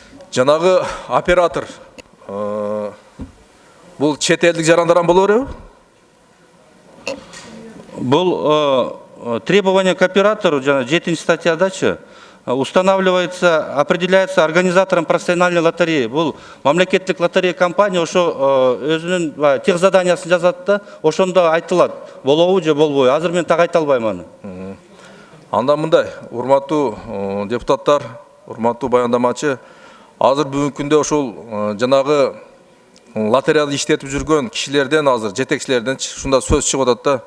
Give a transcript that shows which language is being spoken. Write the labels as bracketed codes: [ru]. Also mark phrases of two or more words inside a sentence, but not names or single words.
[ky] Жанагы оператор бул чет элдик жарандардан боло береби? [ru] Был требование к оператору, 7 статьядачы, устанавливается, определяется организатором профессиональной лотереи. [ky] Был мамлекеттик лотерея компания, ошо өзүнүн тех заданиясын жазат да, ошондо айтылат. Болобу же болбойбу. Азыр мен так айта албайм аны. Анда мындай, урматтуу депутаттар, урматтуу баяндамачы, азыр бүгүнкү күндө ошол жанагы лотереяда иштетип жүргөн кишилерден азыр жетекчилерден ушунда сөз чыгып атат да.